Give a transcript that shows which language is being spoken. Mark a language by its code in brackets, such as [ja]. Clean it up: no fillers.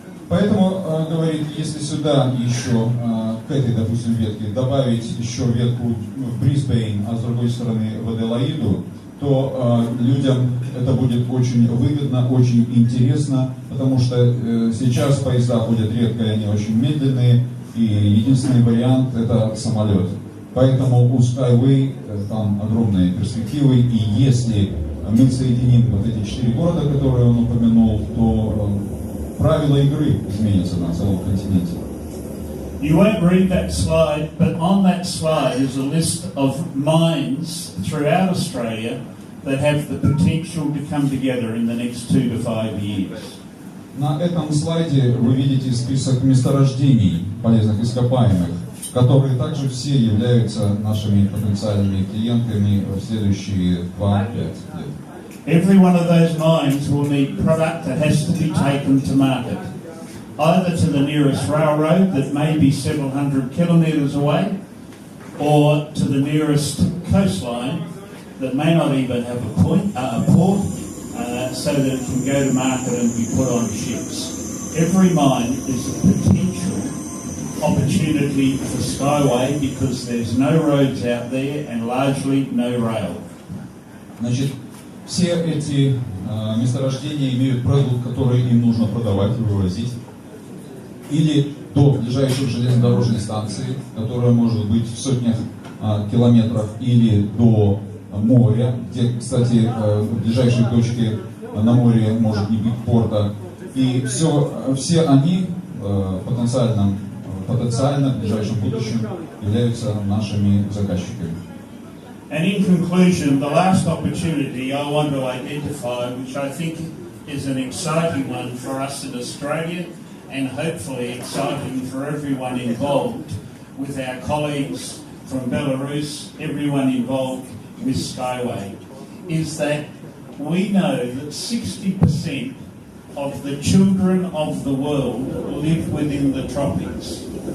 [ru] Поэтому, говорит, если сюда еще, к этой, допустим, ветке, добавить еще ветку в Брисбейн, а с другой стороны в Аделаиду, то людям это будет очень выгодно, очень интересно, потому что сейчас поезда ходят редко, и они очень медленные, и единственный вариант это самолет. Поэтому у SkyWay там огромные перспективы, и если мы соединим вот эти 4 города, которые он упомянул, то правила игры изменятся на целом континенте. [en] You won't read that slide, but on that slide is a list of mines throughout Australia that have the potential to come together in the next 2 to 5 years. [ru] На этом слайде вы видите список месторождений полезных ископаемых, которые также все являются нашими потенциальными клиентами в следующие 2-5 лет. [en] Every one of those mines will need product that has to be taken to market, either to the nearest railroad that may be several hundred kilometres away, or to the nearest coastline that may not even have a port, so that it can go to market and be put on ships. Every mine is a potential opportunity for SkyWay because there's no roads out there and largely no rail. [ru] Значит, все эти месторождения имеют продукт, который им нужно продавать и вывозить, или до ближайшей железнодорожной станции, которая может быть в сотнях километров, или до моря, где, кстати, в ближайшей точке на море может не быть порта. И все они потенциально в ближайшем будущем являются нашими заказчиками. [en] And in conclusion, the last opportunity I want to identify, which I think is an exciting one for us in Australia, and hopefully exciting for everyone involved, with our colleagues from Belarus, everyone involved with SkyWay, is that we know that 60% of the children of the world live within the tropics.